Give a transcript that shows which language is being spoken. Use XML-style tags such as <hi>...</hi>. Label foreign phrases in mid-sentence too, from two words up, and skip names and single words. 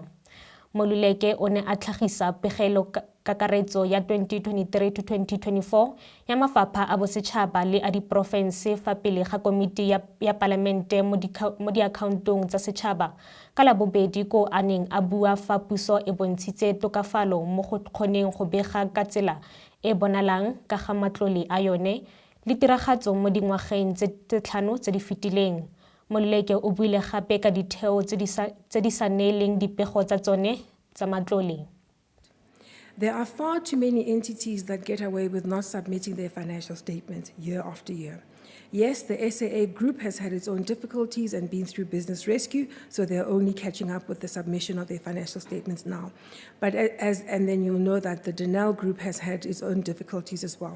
<tn>Maluleke o ne a tlhagisa pegelo kakaretso ya 2023 to 2024 ya mafapha a bosetšhaba le a diporofense fa pele ga komiti ya palamente mo diakhaontong tsa setšhaba ka labobedi ko a neng a bua fa puso e bontshitse tokafalo mo go kgoneng go bega ka tsela e bonalang ka ga matlole a yone le tiragatso mo dingwageng tse 5 tse di fetileng. Maluleke o buile gape ka ditheo tse di sa neeleng dipego tsa tsone tsa matlole.</tn> <en>There are far too many entities that get away with not submitting their financial statements year after year. Yes, the SAA group has had its own difficulties and been through business rescue, so they're only catching up with the submission of their financial statements now. But and then you'll know that the Denel group has had its own difficulties as well.</en>